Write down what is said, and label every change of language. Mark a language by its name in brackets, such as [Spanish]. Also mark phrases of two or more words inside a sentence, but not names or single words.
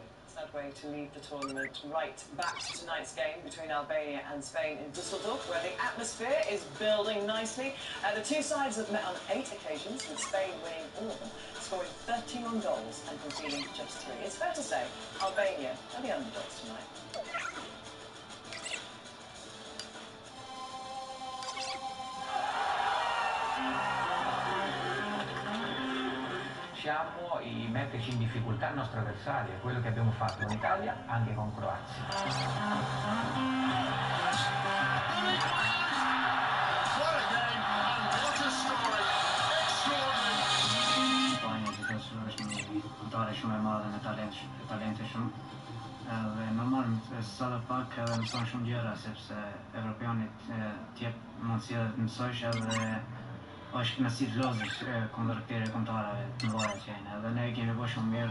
[English] Sad way to leave the tournament. Right back to tonight's game between Albania and Spain in Düsseldorf, where the atmosphere is building nicely. The two sides have met on 8 occasions, with Spain winning all of them, scoring 31 goals and conceding just 3. It's fair to say Albania are the underdogs tonight. [Italian] E metterci in difficoltà il nostro avversario, è quello che abbiamo fatto in Italia anche con Croazia. [Albanian] Albania është ndare shumë e madhe me talente shumë. Edhe normalisht sa pak edhe mëson shumë gjëra sepse evropianit t'jep mundësia të mësojsh edhe është nësi të lozësh kundër këtyre kombëtarëve të mëdha që janë, edhe ne kemi bërë shumë mirë.